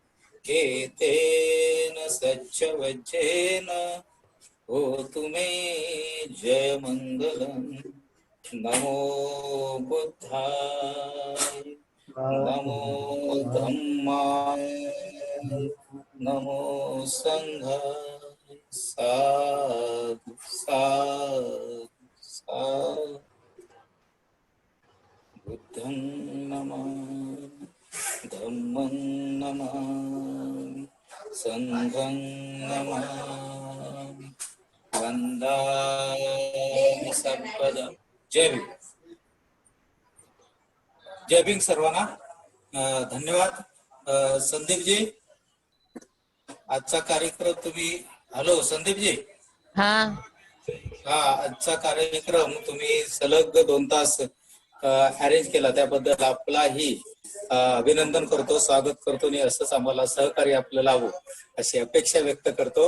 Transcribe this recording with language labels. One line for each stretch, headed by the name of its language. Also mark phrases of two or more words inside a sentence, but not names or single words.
Pali: एतेन सच्चवज्जेन होतु मे जयमङ्गलम् नमो बुद्धाय नमो धम्माय नमो संघाय साधु साधु साधु बुद्धं नमामि धम्मं नमामि संघं नमामि वंदामि सर्वदा.
Marathi: जय भीम. जय भीम सर्वांना. धन्यवाद. संदीपजी आजचा कार्यक्रम तुम्ही, हॅलो संदीपजी. हा आजचा कार्यक्रम तुम्ही सलग 2 तास अरेंज केला त्याबद्दल आपलाही अभिनंदन करतो, स्वागत करतो आणि असंच आम्हाला सहकार्य आपलं लावू अशी अपेक्षा व्यक्त करतो.